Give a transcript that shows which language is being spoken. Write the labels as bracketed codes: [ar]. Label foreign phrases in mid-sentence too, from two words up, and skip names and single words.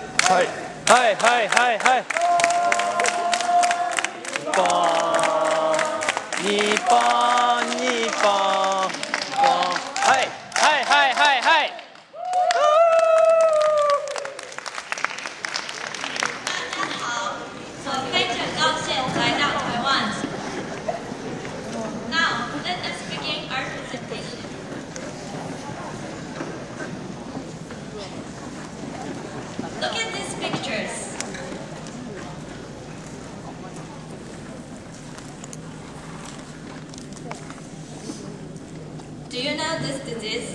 [ja] はいはいはいはいはい。日本日本はいはいはいはいはい。 [zh] 非常高兴来到台湾。 [en] Now let us begin our presentation. Look at these pictures. Do you know this disease?